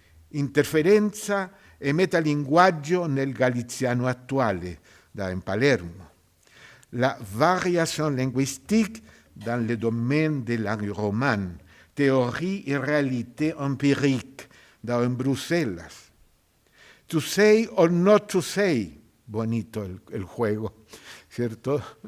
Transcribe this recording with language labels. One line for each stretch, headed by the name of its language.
Italian: Interferenza e metalinguaggio nel galiziano attuale, da in Palermo.
French: La variation linguistique dans le domaine de la langue romane, théorie et réalité empirique, da en Bruselas.
English: To say or not to say,
Spanish: bonito el juego, ¿cierto?